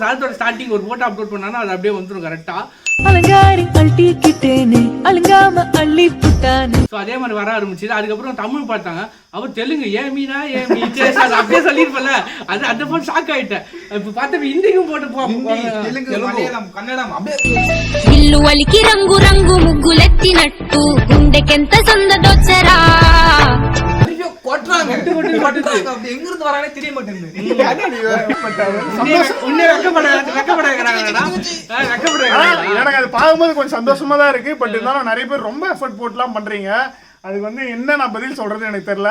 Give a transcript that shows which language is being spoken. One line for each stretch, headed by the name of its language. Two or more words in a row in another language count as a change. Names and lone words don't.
Tamil: சாதத்தோட ஸ்டார்டிங் ஒரு போட்டோ அப்லோட் பண்ணானா அது அப்படியே வந்துடும் கரெக்டா. அதே மாதிரி வர ஆரம்பிச்சு. அதுக்கப்புறம் தமிழ் பார்த்தாங்க, அவர் தெலுங்கு ஏ மீனா ஏ மீ அப்படியே சொல்லிருப்பல. அது அந்த போன் ஷாக் ஆயிட்டேன். இப்ப பார்த்தா ஹிந்திக்கும் போட்டு தெலுங்கு மலையாளம் கன்னடம்
Telugu: ఇల్లు వలికి రంగు రంగు ముగ్గులెత్తినట్టు గుండెకెంత సందదొచ్చరా.
Tamil: எங்கிருந்து வரானே தெரிய மாட்டேங்குது. எனக்கு அது பார்க்கும்போது கொஞ்சம் சந்தோஷமா தான் இருக்கு. பட் இருந்தாலும் நிறைய பேர் ரொம்ப எஃபர்ட் போட்டுலாம் பண்றீங்க. அதுக்கு வந்து என்ன நான் பதில் சொல்றது எனக்கு தெரியல.